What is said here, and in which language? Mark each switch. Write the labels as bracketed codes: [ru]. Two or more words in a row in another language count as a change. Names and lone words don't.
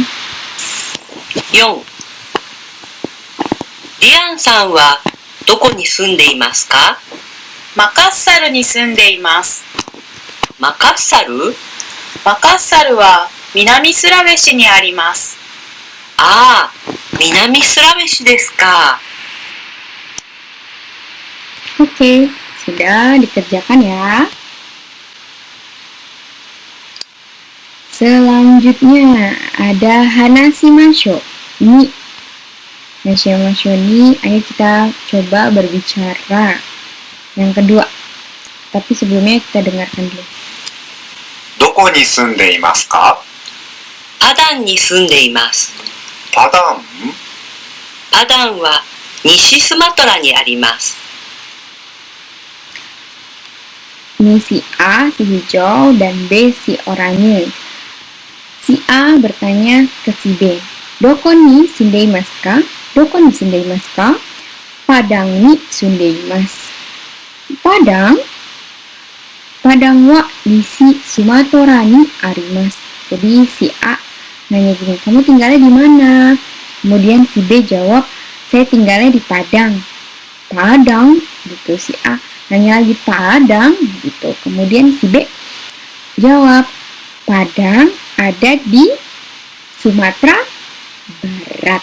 [ja] 4、リアンさんはどこに住んでいますか？マカッサルに住んでいます。マカッサル？マカッサルは南スラベシにあります。ああ、南スラベシですか。 [id] Oke, sudah dikerjakan ya. Selanjutnya ada [ja] 話しましょう に. 話しましょう に, [id] ayo kita coba berbicara. Yang kedua, tapi sebelumnya kita dengarkan dulu. [ja] どこに住んでいますか？パダンに住んでいます。パダン？パダンは西スマトラにあります。 [id] Ini si A, si hijau, dan B, si oranye. Si A bertanya ke si B, [ja] どこに住んでいますか? どこに住んでいますか? Padang に住んでいます. Padang? Padang wa di si Sumatera ni arimasu. [id] Jadi si A nanya gini, kamu tinggalnya di mana? Kemudian si B jawab, saya tinggalnya di Padang. Padang? Gitu. Si A nanya lagi, Padang? Gitu. Kemudian si B jawab, Padang ada di Sumatera Barat.